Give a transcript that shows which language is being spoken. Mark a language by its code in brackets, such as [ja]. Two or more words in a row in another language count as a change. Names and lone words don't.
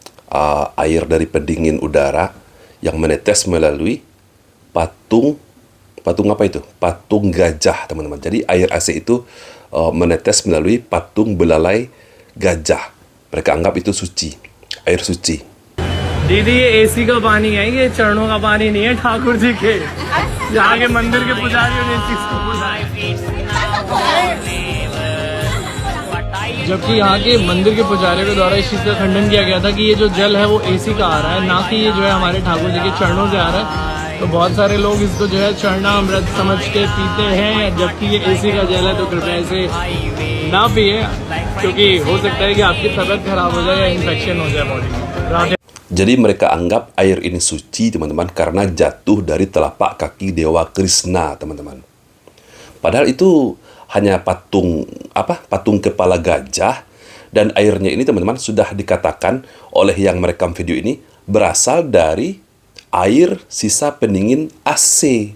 [id] Air dari pendingin udara yang menetes melalui patung Patung apa itu? Patung gajah, teman-teman. Jadi air AC itu menetes melalui patung belalai gajah. Mereka anggap itu suci, air suci. [hi] दीदी ये एसी का पानी है, ये चरणों का पानी नहीं है ठाकुर जी के। यहाँ के मंदिर के पुजारियों ने इस चीज को बुलाया। जबकि यहाँ के मंदिर के पुजारियों के द्वारा इस चीज का खंडन किया गया था कि ये जो जल है वो एसी का आ रहा है, ना कि ये जो है हमारे ठाकुर जी के चरणों से आ रहा है। तो बहुत सारे लोग इसको जो है चरणामृत समझ के पीते हैं, जबकि ये एसी का जल है। तो कृपया इसे ना पिए, क्योंकि हो सकता है कि आपकी तबीयत खराब हो जाए या इन्फेक्शन हो जाए बॉडी में। [id] Jadi mereka anggap air ini suci, teman-teman, karena jatuh dari telapak kaki Dewa Krishna, teman-teman. Padahal itu hanya patung kepala gajah, dan airnya ini, teman-teman, sudah dikatakan oleh yang merekam video ini berasal dari air sisa pendingin AC.